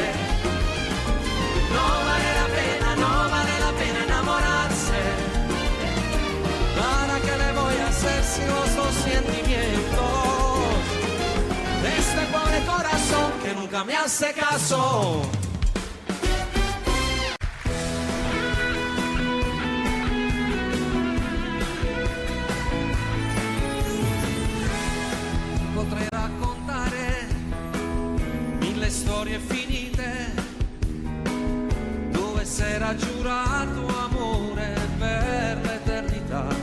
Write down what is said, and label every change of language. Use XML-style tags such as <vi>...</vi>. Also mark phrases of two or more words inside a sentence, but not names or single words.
<es>No vale la pena enamorarse. ¿Para qué le voy a hacer si los dos sentimientos de este pobre corazón que nunca me hace caso?</es> <it>Potrei raccontare mille storie finite dove s'era giurato amore per l'eternità,</it>